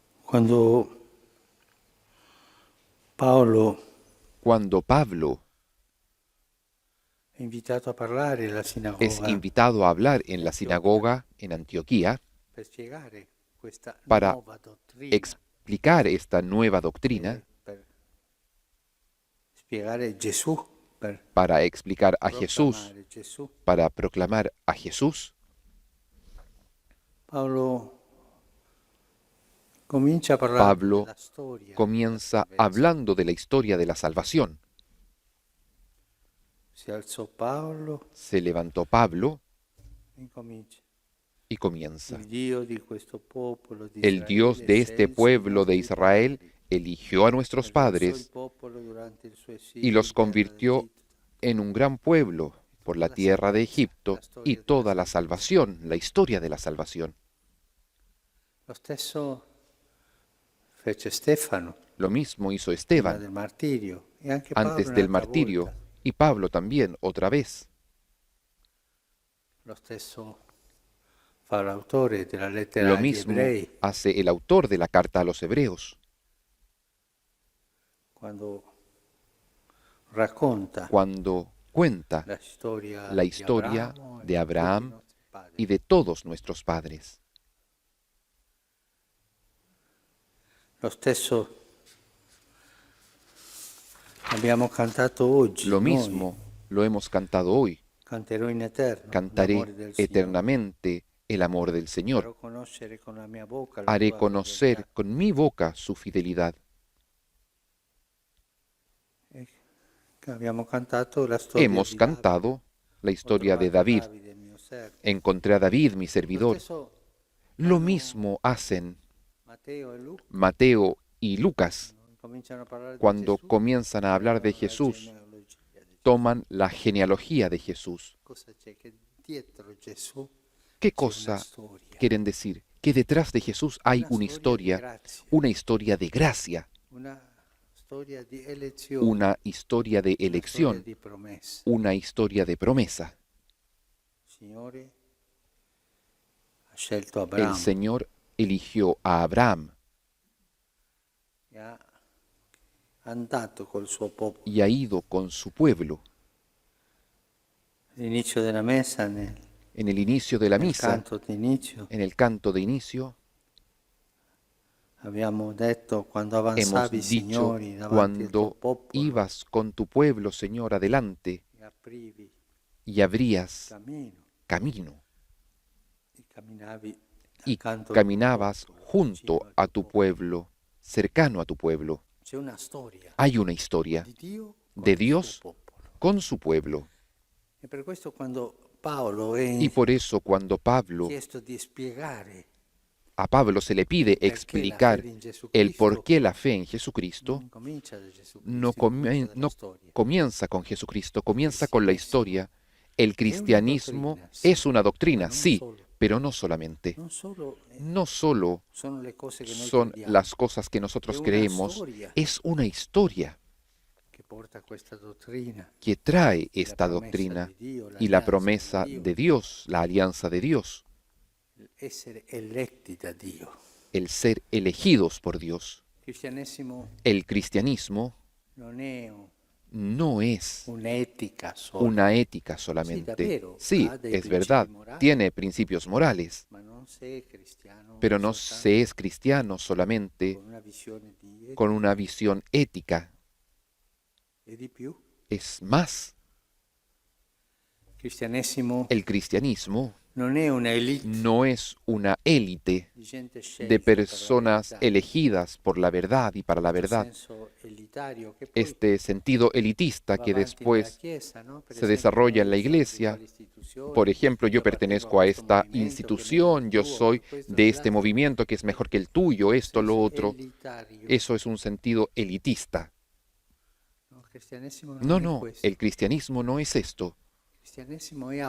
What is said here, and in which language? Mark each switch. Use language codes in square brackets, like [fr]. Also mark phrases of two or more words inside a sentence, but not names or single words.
[it] Quando [es] Cuando Pablo [it] è invitato a parlare alla [es] es [it] sinagoga [es] invitado a hablar en la sinagoga en Antioquía [it] per spiegare questa [es] para [it] nuova dottrina, [es] explicar esta nueva doctrina, [it] per spiegare Gesù, per [es] para explicar a Jesús, [it] proclamare Gesù, [es] para proclamar a Jesús, [it] Paolo comincia a parlare [es] Pablo [it] della storia [es] comienza [it] della salvezza. [es] hablando de la historia de la salvación. [it] Si alzò Paolo [es] Se levantó Pablo [it] e incomincia. [es] y comienza. [it] Il Dio di questo popolo di [es] El Dios [it] Israele [es] de este [it] scelse i [es] pueblo de [it] nostri [es] Israel [it] padri, [es] eligió a nuestros [it] e alzò il [es] padres [it] popolo durante il suo [es] y [it] esilio [es] los [it] in terra [es] convirtió [it] d'Egitto. [es] en un gran pueblo por la tierra de Egipto y toda la salvación, la historia de la salvación. [it] Lo stesso fece Stefano [es] Lo mismo hizo [it] prima [es] Esteban [it] del martirio e anche Paolo [es] antes del [it] un'altra [es] martirio [it] volta. [es] y Pablo también otra vez. [it] Lo stesso fa l'autore della lettera [es] Lo [it] agli [es] mismo [it] ebrei [es] hace el autor de la carta a los hebreos [it] quando racconta [es] cuando cuenta [it] la storia [es] la [it] di [es] historia [it] Abramo e [es] de [it] tutti i [es] Abraham [it] nostri padri. [es] y de todos nuestros padres. [it] Lo stesso abbiamo cantato oggi, [es] Lo [it] noi, [es] mismo lo hemos cantado hoy. [it] canterò in eterno [es] Cantaré [it] l'amore del Signore. [es] eternamente el amor del Señor. [it] Farò conoscere con la mia bocca la [es] Haré [it] tua [es] conocer [it] fedeltà. [es] con mi boca su fidelidad. [it] Abbiamo cantato la storia [es] Hemos [it] di [es] cantado la [it] Davide. [es] historia [it] Ho [es] de [it] trovato [es] David. [it] Davide, mio servo. [es] Encontré a David, mi [it] Lo [es] servidor. [it] stesso [es] Lo mismo hacen [it] Matteo e Luca [es] Mateo y Lucas [it] cominciano a parlare di [es] cuando [it] Gesù, [es] comienzan a hablar de [it] prendono la [es] Jesús. [it] genealogia di Gesù. [es] Toman la genealogía de Jesús. [it] Cosa c'è? Che dietro Gesù [es] ¿Qué [it] c'è una [es] cosa [it] storia, [es] quieren decir? Que detrás de Jesús hay una [it] di [es] historia, [it] grazia, [es] una historia de gracia, [it] una storia di elezione, [es] una historia de [it] una storia [es] elección, [it] di promessa. [es] una historia de promesa. [it] Il Signore ha scelto [es] El [it] Abramo [es] Señor eligió a Abraham [it] e ha andato col suo popolo. [es] y ha ido con su pueblo. [it] All'inizio della messa, [es] En el inicio de la [it] nel [es] misa, [it] canto d'inizio, [es] en el canto de inicio, [it] abbiamo detto quando [es] hemos [it] avanzavi, [es] dicho, [it] Signori, davanti al tuo [es] cuando [it] popolo [es] ibas con tu pueblo, Señor, adelante [it] e aprivi [es] y abrías [it] cammino [es] camino [it] e camminavi [es] y [it] accanto al tuo [es] caminabas [it] popolo, [es] junto [it] vicino al [es] a [it] tuo [es] tu pueblo, cercano a tu pueblo. [it] C'è una storia [es] Hay una historia [it] di Dio con [es] de [it] il [es] Dios [it] suo popolo. [es] con su pueblo. [it] E per questo quando Paolo è [es] Y por eso cuando [it] chiesto di spiegare [es] a Pablo se le pide [it] perché la [es] explicar [it] fede in Gesù [es] el [it] Cristo, [es] por qué la fe en Jesucristo, [it] non comincia da Gesù [es] no, [it] Cristo, comincia dalla [es] no [it] storia. [es] comienza con Jesucristo, comienza con la historia. El cristianismo doctrina, sí, es una doctrina, pero no sí, solo. pero no solamente. [it] Non solo [es] No solo [it] sono le cose che noi [es] son [it] crediamo, [es] las cosas que nosotros Es una creemos, historia. es una historia [it] che porta a questa dottrina, [es] que trae [it] la [es] esta promesa doctrina [it] di Dio, [es] y la [it] l'alleanza [es] promesa [it] di Dio, [es] de Dios, la alianza de Dios, [it] essere eletti da Dio. [es] el ser elegidos por Dios. [it] Il cristianesimo [es] El cristianismo [it] non è [es] no es [it] un'etica sola, [es] una ética solamente. [it] davvero, [es] Sí, [it] ha dei [es] es [it] principi [es] verdad, [it] morali. [es] tiene principios morales, [it] ma non sei cristiano [es] pero no [it] soltanto [es] se es cristiano solamente [it] con una visione di etica [es] con una visión ética, [it] e di più. [es] es más. [it] Il cristianesimo [es] El cristianismo [it] non è una elite [es] no es una élite [it] di gente scelta [es] de [it] per la [es] personas [it] verità, [es] elegidas por la verdad y para la [it] questo [es] verdad. [it] senso elitario che poi [es] Este sentido elitista [it] va [es] que [it] avanti [es] después [it] nella Chiesa, no? Per [es] se [it] esempio, [es] desarrolla en la [it] noi siamo di [es] iglesia. [it] quelle istituzioni, [es] Por ejemplo, yo [it] io appartengo [es] pertenezco a [it] questo [es] esta [it] movimento che è meglio [es] institución, [it] del [es] yo [it] tuo, [es] soy [it] ma questo [es] de [it] è [es] este [it] l'altro. [es] movimiento que es mejor que el tuyo, esto, lo [it] Senso [es] otro. [it] elitario. [es] Eso es un sentido elitista. [it] No, il cristianesimo non [es] No, [it] è [es] no, [it] questo. [es] el cristianismo no es esto. [it] Il cristianesimo è